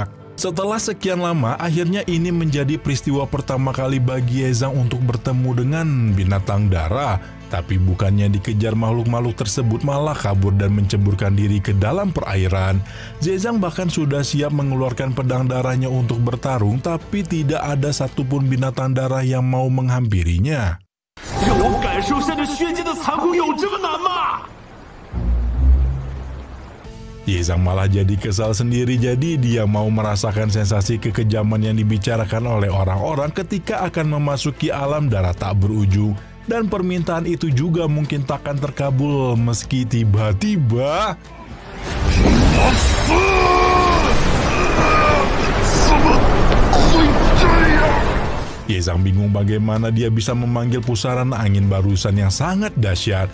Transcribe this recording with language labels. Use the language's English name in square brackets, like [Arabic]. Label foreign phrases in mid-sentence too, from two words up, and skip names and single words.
[Indonesian] Setelah sekian lama, akhirnya ini menjadi peristiwa pertama kali bagi Ye Zhang untuk bertemu dengan binatang darah. Tapi bukannya dikejar makhluk-makhluk tersebut, malah kabur dan menceburkan diri ke dalam perairan. Ye Zhang bahkan sudah siap mengeluarkan pedang darahnya untuk bertarung, tapi tidak ada satupun binatang darah yang mau menghampirinya. [Chinese] 让我感受下这血祭的残酷有这么难吗？ [Indonesian] Ye Zhang malah jadi kesal sendiri, jadi dia mau merasakan sensasi kekejaman yang dibicarakan oleh orang-orang ketika akan memasuki alam darah tak berujung. Dan permintaan itu juga mungkin takkan terkabul meski tiba-tiba Ye Zhang bingung bagaimana dia bisa memanggil pusaran angin barusan yang sangat dahsyat.